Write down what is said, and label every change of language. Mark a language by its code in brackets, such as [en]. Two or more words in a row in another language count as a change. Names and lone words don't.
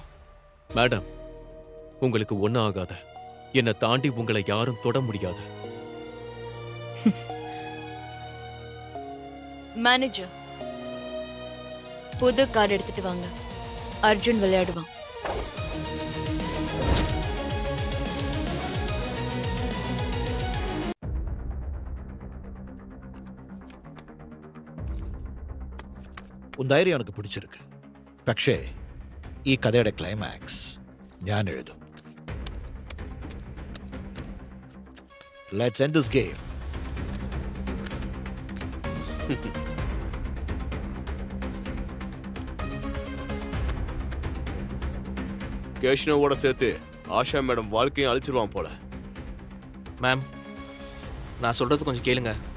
[ta] மேடம், உங்களுக்கு ஒன்னும் ஆகாத. என்னை தாண்டி உங்களை யாரும் தொட முடியாது. மேனேஜர், புது கார்டு எடுத்துட்டு வாங்க. அர்ஜுன் விளையாடுவான். [ml] ഉൻ ധൈര്യം എനിക്ക് പിടിച്ചിരിക്ക്. പക്ഷേ ഈ കഥയുടെ ക്ലൈമാക്സ് ഞാൻ എഴുതും. [en] Let's end this game. [ta] கேஷ்னோவோட சேர்த்து ஆஷா மேடம் வாழ்க்கையும் அழிச்சிருவான் போல. மேம், நான் சொல்றது கொஞ்சம் கேளுங்க.